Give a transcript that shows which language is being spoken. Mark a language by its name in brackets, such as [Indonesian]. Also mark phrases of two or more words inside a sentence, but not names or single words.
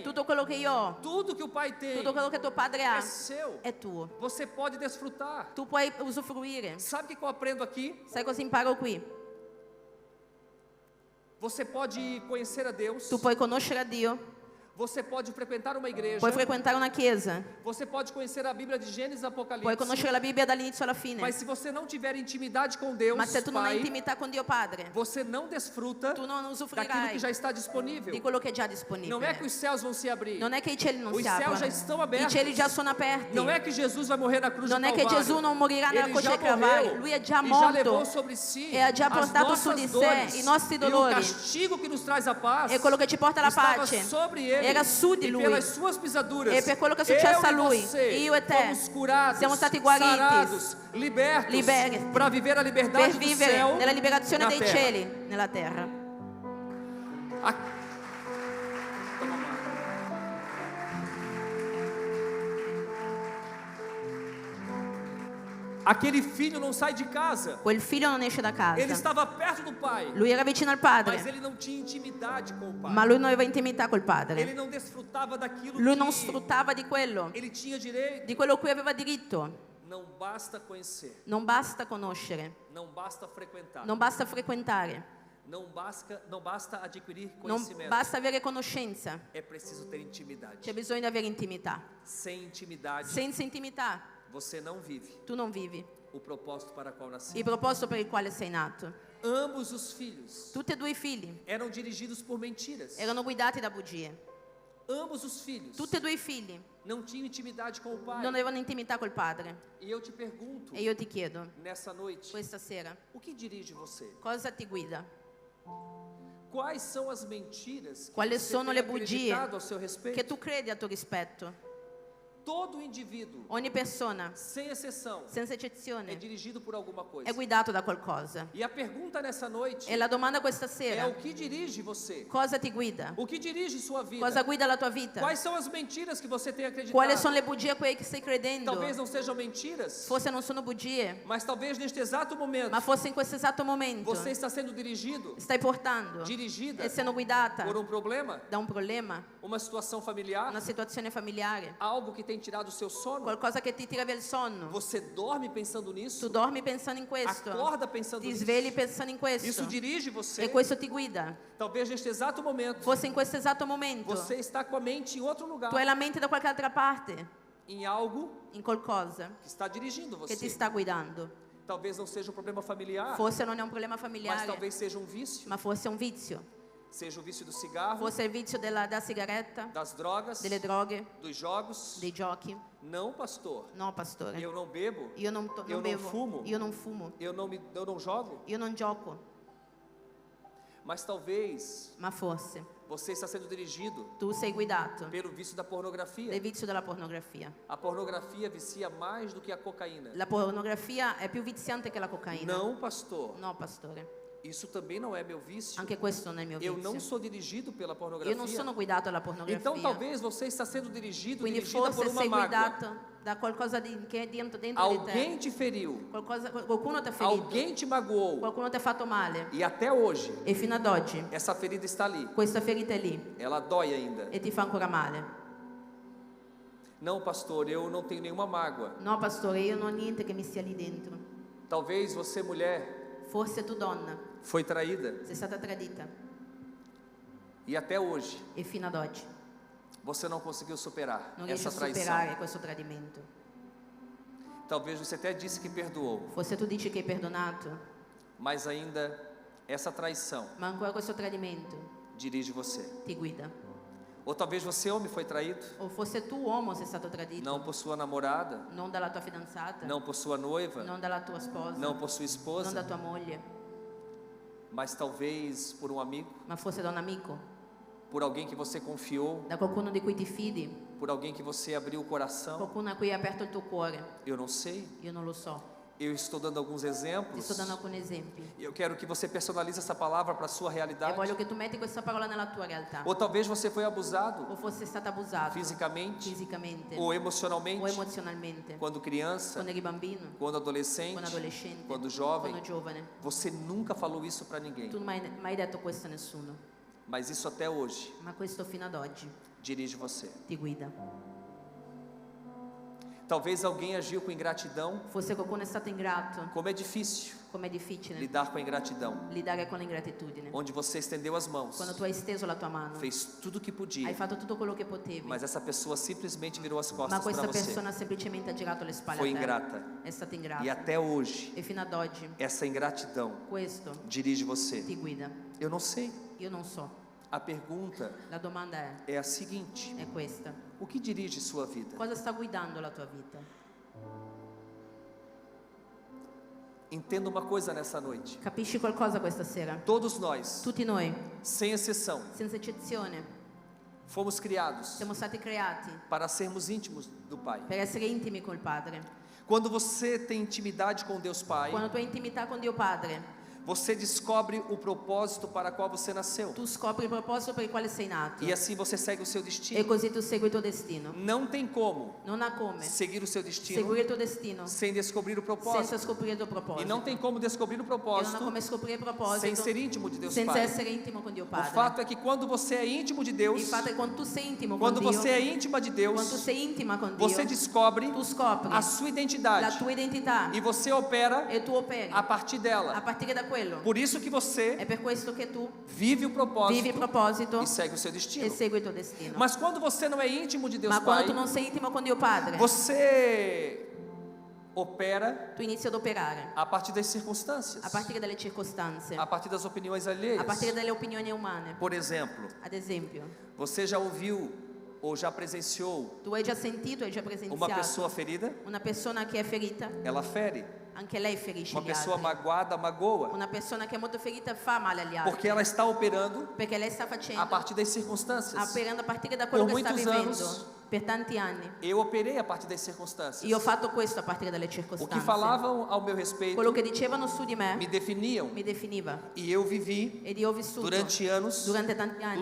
[Italian] Tutto quello che io ho, [Portuguese] tudo que o pai tem [Italian] tutto quello che tuo padre [Portuguese] é [Italian] ha [Portuguese] seu. [Italian] è tuo. [Portuguese] Você pode desfrutar. [Italian] Tu puoi usufruire. [Portuguese] Sabe o que eu aprendo aqui? [Italian] Sai cosa imparo qui? [Portuguese] Você pode conhecer a Deus, [Italian] Tu puoi conoscere a Dio, [Portuguese] você pode frequentar uma igreja, [Italian] puoi frequentare una chiesa, [Portuguese] você pode conhecer a Bíblia de Gênesis e [Italian] puoi [Portuguese] Apocalipse, [Italian] conoscere la Bibbia dall'inizio alla fine, [Portuguese] mas se você não tiver intimidade com Deus, [Italian] ma se tu non hai [Portuguese] Pai, [Italian] intimità con Dio Padre, [Portuguese] você não desfruta [Italian] tu non [Portuguese] daquilo [Italian] usufruirai [Portuguese] que já está disponível. [Italian] di quello che è già [Portuguese] Não é que [Italian] disponibile. [Portuguese] os céus vão se abrir. [Italian] Non è che i cieli non [Portuguese] Os [Italian] si [Portuguese] céus [Italian] aprono, [Portuguese] já estão [Italian] i [Portuguese] abertos. [Italian] cieli già sono aperti. [Portuguese] Não é que Jesus vai morrer na cruz [Italian] Non [Portuguese] do [Italian] è che [Portuguese] Calvário. [Italian] Gesù non morirà nella [Portuguese] Ele [Italian] croce [Portuguese] já [Italian] del Calvario, [Portuguese] morreu [Italian] lui è già [Portuguese] e já levou [Italian] morto [Portuguese] sobre si [Italian] e ha già [Portuguese] as [Italian] portato su [Portuguese] nossas [Italian] di sé [Portuguese] dores. [Italian] i nostri [Portuguese] E o [Italian] dolori. [Portuguese] castigo que nos traz a paz [Italian] E quello che ci porta alla [Portuguese] estava [Italian] pace [Portuguese] sobre ele [Italian] era su di [Portuguese] e [Italian] lui. [Portuguese] pelas suas pisaduras, [Italian] E per quello che è successo a [Portuguese] eu [Italian] lui, [Portuguese] e você [Italian] io e te, [Portuguese] fomos curados, [Italian] siamo stati guariti, [Portuguese] sarados, libertos, [Italian] liberti, [Portuguese] para viver a [Italian] per [Portuguese] liberdade do [Italian] vivere [Portuguese] céu [Italian] nella liberazione [Portuguese] na [Italian] dei [Portuguese] terra. [Italian] cieli nella terra. [Portuguese] Toma uma. Aquele filho não sai de casa. [Italian] Quel figlio non esce da [Portuguese] Ele [Italian] casa. [Portuguese] estava perto do pai, [Italian] Lui era vicino al [Portuguese] mas [Italian] padre, [Portuguese] ele não tinha intimidade com o pai. [Italian] ma lui non aveva intimità col [Portuguese] Ele [Italian] padre. [Portuguese] não desfrutava daquilo [Italian] Lui [Portuguese] que [Italian] non sfruttava di quello [Portuguese] ele tinha direito. [Italian] di quello cui aveva diritto. [Portuguese] Não basta conhecer, [Italian] Non basta conoscere, [Portuguese] não basta frequentar, [Italian] non basta frequentare, [Portuguese] não basta adquirir [Italian] non [Portuguese] conhecimento. [Italian] basta avere conoscenza. [Portuguese] É preciso ter intimidade. [Italian] C'è bisogno di avere intimità. [Portuguese] Sem intimidade, [Italian] Senza intimità [Portuguese] você não vive [Italian] tu non vivi [Portuguese] o propósito para qual [Italian] il [Portuguese] nasceu. [Italian] proposito per il quale sei nato. [Portuguese] Ambos os filhos [Italian] Tutti e due i figli [Portuguese] eram dirigidos por mentiras. [Italian] erano guidati da bugie. [Portuguese] Ambos os filhos [Italian] Tutti e due i figli [Portuguese] não tinham intimidade com o pai. [Italian] non avevano intimità col padre. [Portuguese] E eu te pergunto, [Italian] E io ti chiedo, [Portuguese] nessa noite, [Italian] questa sera, [Portuguese] o que dirige você? [Italian] cosa ti guida? [Portuguese] Quais são as mentiras que [Italian] Quali [Portuguese] você [Italian] sono [Portuguese] tem [Italian] le bugie [Portuguese] acreditado ao seu respeito? [Italian] che tu credi a tuo rispetto? [Portuguese] Todo indivíduo, [Italian] Ogni persona, [Portuguese] sem exceção, [Italian] senza [Portuguese] é [Italian] eccezione, [Portuguese] dirigido por alguma coisa. [Italian] è guidato da qualcosa. [Portuguese] E a pergunta nessa noite [Italian] E la domanda questa [Portuguese] é [Italian] sera, [Portuguese] o que dirige você? [Italian] cosa ti guida? [Portuguese] O que dirige sua vida? [Italian] Cosa guida la tua vita? [Portuguese] Quais são as mentiras que você tem acreditado? [Italian] Quali sono le bugie a cui stai credendo? [Portuguese] Talvez não sejam mentiras, [Italian] Forse non sono bugie, [Portuguese] mas talvez neste exato momento [Italian] ma forse in questo esatto momento [Portuguese] você está sendo dirigido, [Italian] stai portando [Portuguese] dirigida e sendo [Italian] guidata [Portuguese] por um problema, [Italian] da un problema, [Portuguese] uma situação familiar, [Italian] una situazione familiare, [Portuguese] algo que tem tirado o seu sono. [Italian] qualcosa che ti tira via il sonno. [Portuguese] Você dorme pensando nisso? [Italian] Tu dormi pensando in questo, [Portuguese] Acorda pensando [Italian] ti [Portuguese] nisso? [Italian] svegli pensando in [Portuguese] Isso [Italian] questo [Portuguese] dirige você? [Italian] e questo ti guida. [Portuguese] Talvez neste exato momento [Italian] Forse in questo esatto momento [Portuguese] você está com a mente em outro lugar, [Italian] tu hai la mente da qualche altra parte, [Portuguese] em algo [Italian] in qualcosa [Portuguese] que está dirigindo [Italian] che ti [Portuguese] você. [Italian] sta guidando. [Portuguese] Talvez não seja um problema familiar, [Italian] Forse non è un problema [Portuguese] mas [Italian] familiare, [Portuguese] talvez seja um vício. [Italian] ma forse è un vizio. [Portuguese] Seja o vício do cigarro, [Italian] Forse è il vizio da sigaretta, [Portuguese] das drogas, [Italian] delle droghe, [Portuguese] dos jogos. [Italian] dei giochi. [Portuguese] Não, pastor. [Italian] No, pastore. [Portuguese] Eu não bebo, [Italian] Io non [Portuguese] eu não [Italian] bevo, [Portuguese] fumo. [Italian] io non fumo, [Portuguese] eu não jogo. [Italian] io non gioco, [Portuguese] Mas talvez [Italian] ma forse [Portuguese] você está sendo dirigido [Italian] tu sei guidato [Portuguese] pelo vício da pornografia. [Italian] dal vizio della pornografia. [Portuguese] A pornografia vicia mais do que a cocaína. [Italian] La pornografia è più viziante che la cocaina. [Portuguese] Não, pastor. [Italian] No, pastore. [Portuguese] Isso também não é meu vício. [Italian] Anche questo non è il mio [Portuguese] Eu não [Italian] vizio. [Portuguese] sou dirigido pela [Italian] Io [Portuguese] pornografia. [Italian] non sono guidato dalla pornografia. [Portuguese] Então talvez você está sendo dirigido, [Italian] Quindi [Portuguese] dirigida [Italian] forse [Portuguese] por uma [Italian] sei [Portuguese] mágoa. [Italian] guidato da qualcosa che è dentro di [Portuguese] Alguém [Italian] te. [Portuguese] te feriu. [Italian] Qualcuno ti ha ferito. [Portuguese] Alguém te magoou. [Italian] Qualcuno ti ha fatto male. [Portuguese] E até hoje, [Italian] E fino ad oggi [Portuguese] essa ferida está ali. [Italian] questa ferita è lì [Portuguese] Ela dói ainda. [Italian] e ti fa ancora male. [Portuguese] Não, pastor, eu não tenho nenhuma mágoa. [Italian] No, pastore, io non ho niente che mi stia lì dentro. [Portuguese] Talvez você, mulher, [Italian] Forse tu donna [Portuguese] foi traída. [Italian] sei stata tradita [Portuguese] E até hoje, [Italian] e fino ad oggi [Portuguese] você não conseguiu superar [Italian] non riesci [Portuguese] essa [Italian] a [Portuguese] traição. [Italian] superare questo tradimento. [Portuguese] Talvez você até disse que perdoou. [Italian] Forse tu dici che hai perdonato, [Portuguese] Mas ainda essa traição [Italian] ma ancora questo tradimento [Portuguese] dirige você. [Italian] ti guida. [Portuguese] Ou talvez você, homem, foi traído. [Italian] O forse tu uomo sei stato tradito, [Portuguese] Não por sua namorada, [Italian] non dalla tua fidanzata, [Portuguese] não por sua noiva, [Italian] non dalla tua sposa, [Portuguese] não por sua [Italian] non da [Portuguese] esposa, [Italian] tua moglie, [Portuguese] mas talvez por um amigo, [Italian] ma forse da un amico, [Portuguese] por alguém que você confiou, [Italian] da qualcuno di cui ti fidi, [Portuguese] por alguém que você abriu o coração. [Italian] qualcuno a cui hai aperto il tuo cuore. [Portuguese] Eu não sei. [Italian] Io non lo so, [Portuguese] Eu estou dando alguns [Italian] ti [Portuguese] exemplos. [Italian] sto dando alcuni esempi [Portuguese] E eu quero que você personalize essa palavra para a sua [Italian] e [Portuguese] realidade. [Italian] voglio che tu metti questa parola nella tua realtà. [Portuguese] Ou talvez você foi abusado [Italian] O fosse stato abusato [Portuguese] fisicamente [Italian] fisicamente [Portuguese] ou emocionalmente [Italian] o emozionalmente [Portuguese] quando criança, [Italian] quando eri bambino, [Portuguese] quando adolescente, [Italian] quando adolescente, [Portuguese] quando jovem. [Italian] quando giovane. [Portuguese] Você nunca falou isso para ninguém, [Italian] Tu non hai mai detto questo a nessuno, [Portuguese] mas isso até hoje [Italian] ma questo fino ad oggi [Portuguese] dirige você. [Italian] ti guida. [Portuguese] Talvez alguém agiu com ingratidão. [Italian] Forse qualcuno è stato ingrato, [Portuguese] Como é difícil [Italian] com'è difficile [Portuguese] lidar com a ingratidão. [Italian] lidare con l'ingratitudine. [Portuguese] Onde você estendeu as mãos, [Italian] Quando tu hai steso la tua mano, [Portuguese] fez tudo o que [Italian] hai [Portuguese] podia, [Italian] fatto tutto quello che potevi, [Portuguese] mas essa pessoa simplesmente virou as [Italian] ma [Portuguese] costas para [Italian] questa [Portuguese] você. [Italian] persona semplicemente ha girato le spalle [Portuguese] Foi [Italian] a te. [Portuguese] ingrata. [Italian] È stata [Portuguese] E [Italian] ingrata. [Portuguese] até hoje, [Italian] E fino ad oggi [Portuguese] essa ingratidão [Italian] questo [Portuguese] dirige você. [Italian] ti guida. [Portuguese] Eu não sei. [Italian] Io non so. [Portuguese] A pergunta [Italian] La domanda [Portuguese] é a seguinte: [Italian] è questa. [Portuguese] o que dirige sua vida? [Italian] Cosa sta guidando la tua vita? [Portuguese] Entenda uma coisa nessa noite. [Italian] Capisci qualcosa questa sera? [Portuguese] Todos nós, [Italian] Tutti noi, [Portuguese] sem exceção, [Italian] senza eccezione, [Portuguese] Fomos criados [Italian] Siamo stati creati [Portuguese] para sermos íntimos do Pai. [Italian] per essere intimi col Padre. [Portuguese] Quando você tem intimidade com Deus Pai, [Italian] Quando tu hai intimità con Dio Padre, [Portuguese] você descobre o propósito para qual você nasceu. [Italian] tu scopri il proposito per il quale sei nato. [Portuguese] E assim você segue o seu [Italian] E [Portuguese] destino. [Italian] così tu segui il tuo destino. [Portuguese] Não tem como [Italian] Non ha come [Portuguese] seguir o seu destino [Italian] seguire il tuo destino [Portuguese] sem descobrir o [Italian] senza [Portuguese] propósito. [Italian] scoprire il tuo [Portuguese] E [Italian] proposito. [Portuguese] não tem como descobrir o [Italian] E non ha [Portuguese] propósito [Italian] come scoprire il [Portuguese] sem [Italian] proposito [Portuguese] ser íntimo de Deus [Italian] senza [Portuguese] Pai. [Italian] essere intimo con Dio [Portuguese] O [Italian] Padre. [Portuguese] fato é que quando você é íntimo de Deus, [Italian] Il fatto è che quando tu sei intimo con [Portuguese] quando [Italian] Dio, [Portuguese] você é íntima de [Italian] quando tu [Portuguese] Deus, [Italian] sei intima con Dio, [Portuguese] você descobre [Italian] tu scopri [Portuguese] a sua [Italian] la [Portuguese] identidade [Italian] tua identità [Portuguese] e você opera [Italian] e tu operi [Portuguese] a partir [Italian] a [Portuguese] dela. [Italian] partire da quello. [Portuguese] Por isso que você [Italian] È per questo che tu [Portuguese] vive o [Italian] vivi il [Portuguese] propósito [Italian] proposito [Portuguese] e segue o seu [Italian] e [Portuguese] destino. [Italian] segui il tuo destino. [Portuguese] Mas quando você não é íntimo de Deus [Italian] Ma quando [Portuguese] Pai, [Italian] tu non sei intimo con Dio Padre, [Portuguese] você opera [Italian] tu inizi ad operare [Portuguese] a partir das circunstâncias, [Italian] a partire dalle circostanze, [Portuguese] a partir das opiniões [Italian] a [Portuguese] alheias. [Italian] partire dalle opinioni umane. [Portuguese] Por exemplo, [Italian] Ad esempio, [Portuguese] você já ouviu ou já presenciou [Italian] tu hai già sentito, hai già [Portuguese] uma [Italian] presenziato [Portuguese] pessoa ferida? [Italian] una persona che è ferita, [Portuguese] Ela fere. [Italian] anche lei ferisce [Portuguese] Uma [Italian] gli [Portuguese] pessoa [Italian] altri. [Portuguese] magoada magoa, [Italian] Una persona che è molto ferita fa male agli altri, [Portuguese] porque ela está operando [Italian] perché lei sta facendo, [Portuguese] a partir das circunstâncias. [Italian] operando a partire da quello [Portuguese] Por [Italian] che sta [Portuguese] muitos [Italian] vivendo [Portuguese] anos, [Italian] per tanti anni. [Portuguese] Eu operei a partir das circunstâncias. [Italian] Io ho fatto questo a partire dalle [Portuguese] O que [Italian] circostanze. [Portuguese] falavam ao meu respeito [Italian] Quello che dicevano su di me [Portuguese] me definiam. [Italian] mi definiva [Portuguese] E eu vivi [Italian] ed io ho vissuto [Portuguese] durante anos [Italian] durante tanti anni